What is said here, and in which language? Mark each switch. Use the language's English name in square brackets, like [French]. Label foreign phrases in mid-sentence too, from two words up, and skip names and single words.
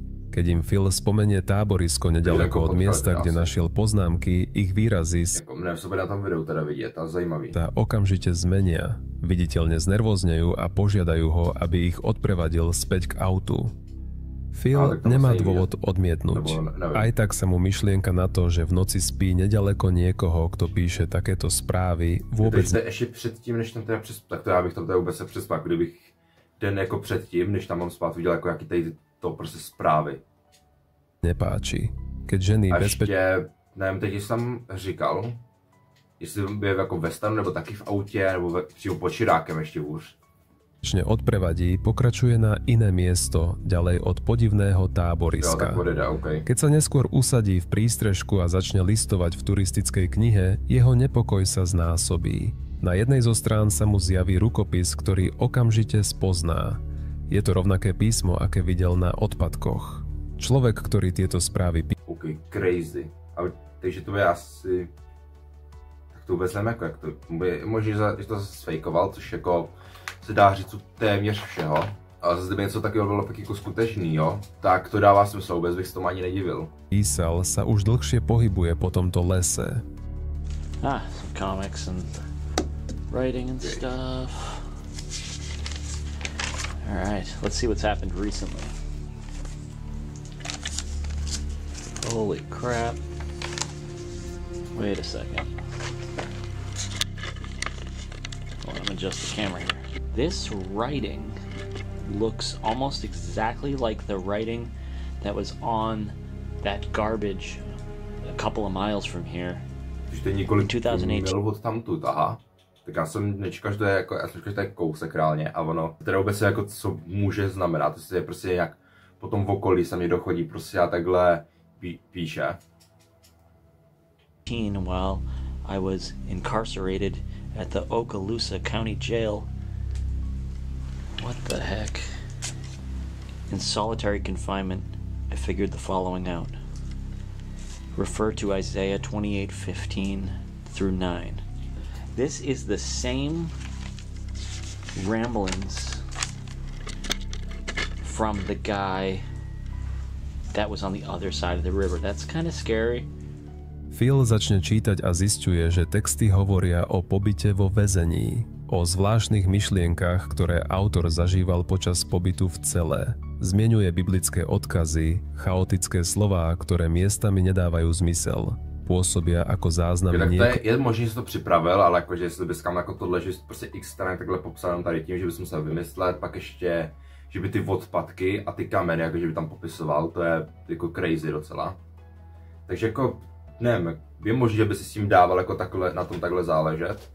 [Slovak] Keď im Phil spomenie táborisko nedaleko od miesta, kde našiel poznámky, ich výrazy sa okamžite zmenia. Viditeľne znervóznejú a požiadajú ho, aby ich odprevadil späť k autu. Phil nemá dôvod odmietnúť. Aj tak sa mu myšlienka na to, že v noci spí nedaleko niekoho, kto píše takéto správy, vôbec... [Czech] Ještě předtím, než tam teda tak to já bych tam teda vůbec se přespal, kdybych den jako předtím, než tam mám spát, viděl jako jaký tady to prostě zprávy. [Slovak] Nepáči. Keď ženy [Czech] bezpečně... Nevím, teď jsem říkal, jestli je jako ve stanu, nebo taky v autě, nebo přímo pod širákem ještě hůř. [Slovak] Odprevadí, pokračuje na iné miesto, ďalej od podivného táboriska. Keď sa neskôr usadí v prístrežku a začne listovať v turistickej knihe, jeho nepokoj sa znásobí. Na jednej zo strán sa mu zjaví rukopis, ktorý okamžite spozná. Je to rovnaké písmo, aké videl na odpadkoch. Človek, ktorý tieto správy [English] OK, crazy. [Czech] Takže to bude asi... Tak to vůbec nevím, jak to... Možná, že to zase fejkoval, což jako se dá říct téměř všeho. A zase kdyby něco takového bylo tak jako skutečný, jo, tak to dává smysl, vůbec bych se tomu ani nedivil. [Slovak] písal, sa už dlhšie pohybuje po tomto lese. [English] Some comics and writing and stuff. Alright, let's see what's happened recently. Holy crap. Wait a second. Hold on, I'm adjust the camera here. This writing looks almost exactly like the writing that was on that garbage a couple of miles from here. [Czech] Když to je několik 2008. od tamtud, aha. Tak já jsem nečekal, že to je jako, já jsem čekal, že to je kousek reálně a ono, teda vůbec jako co může znamenat, to je prostě nějak potom v okolí se mi dochodí prostě a takhle píše. [English] While I was incarcerated at the Okaloosa County Jail. What the heck? In solitary confinement, I figured the following out. Refer to Isaiah 28:15 through 9. This is the same ramblings from the guy that was on the other side of the river. That's kind of scary. [Slovak] Phil začne čítať a zisťuje, že texty hovoria o pobyte vo väzení, o zvláštnych myšlienkach, ktoré autor zažíval počas pobytu v cele. Zmieňuje biblické odkazy, chaotické slová, ktoré miestami nedávajú zmysel. Pôsobia ako záznamy [Czech] je možné, že si to připravil, ale jakože jestli bys kam jako tohle, že prostě x stran takhle popsal tady tím, že bys musel vymyslet, pak ještě, že by ty odpadky a ty kameny, jakože by tam popisoval, to je jako crazy docela. Takže jako nevím, je možné, že by si s tím dával jako takhle, na tom takhle záležet.